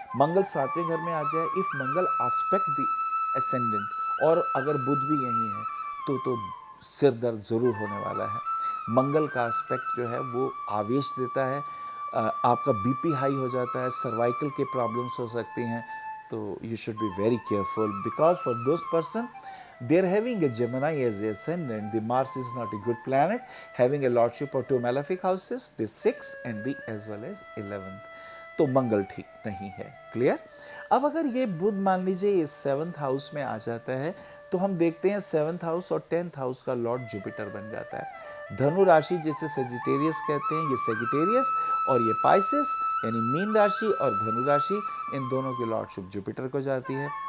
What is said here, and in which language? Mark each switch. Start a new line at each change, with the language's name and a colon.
Hindi: मंगल 7वें घर में आ जाए,
English: if Mangal aspect the ascendant,
Hindi: और अगर बुध भी यही है तो सिर दर्द जरूर होने वाला है। मंगल का एस्पेक्ट जो है वो आवेश देता है, आपका बीपी हाई हो जाता है, सर्वाइकल के प्रॉब्लम्स हो सकती हैं, तो
English: You should be very careful because for those person they're having a Gemini as the ascendant. The Mars is not a good planet, having a lordship of 2 malefic houses, the 6th and the as well as 11th.
Hindi: तो मंगल ठीक नहीं है। Clear. अब अगर ये बुध मान लीजिए इस 7th हाउस में आ जाता है, तो हम देखते हैं 7th हाउस और 10th हाउस का लॉर्ड जुपिटर बन जाता है। धनु राशि जिसे सेजिटेरियस कहते हैं, ये सेजिटेरियस और ये पाइसेस यानी मीन राशि और धनु राशि, इन दोनों की लॉर्डशिप जुपिटर को जाती है।